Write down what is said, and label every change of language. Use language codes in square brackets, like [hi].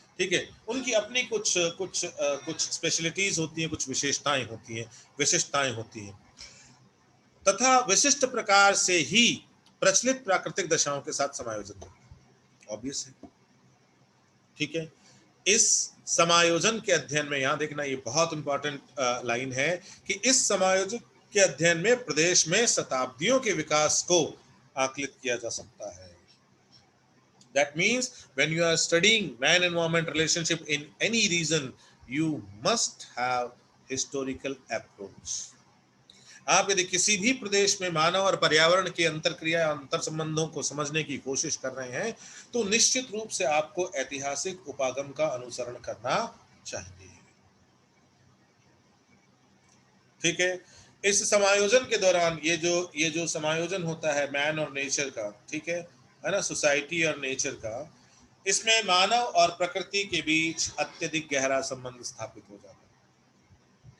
[hi] ठीक है, उनकी अपनी कुछ स्पेशलिटीज होती हैं, कुछ विशिष्टताएं होती हैं तथा विशिष्ट प्रकार से ही प्रचलित प्राकृतिक दशाओं के साथ समायोजन होता है। ऑब्वियस है, ठीक है। इस समायोजन के अध्ययन में, यहां देखना ये बहुत इंपॉर्टेंट लाइन है कि इस समायोजन के अध्ययन में प्रदेश में शताब्दियों के विकास को आकलित किया जा सकता है। [en] That means when you are studying man environment relationship in any region, you must have historical approach. [hi] आप यदि किसी भी प्रदेश में मानव और पर्यावरण की अंतरक्रिया, अंतर संबंधों को समझने की कोशिश कर रहे हैं तो निश्चित रूप से आपको ऐतिहासिक उपागम का अनुसरण करना चाहिए। ठीक है, इस समायोजन के दौरान ये जो समायोजन होता है मैन और नेचर का, ठीक है ना, सोसाइटी और नेचर का, इसमें मानव और प्रकृति के बीच अत्यधिक गहरा संबंध स्थापित हो जाता है।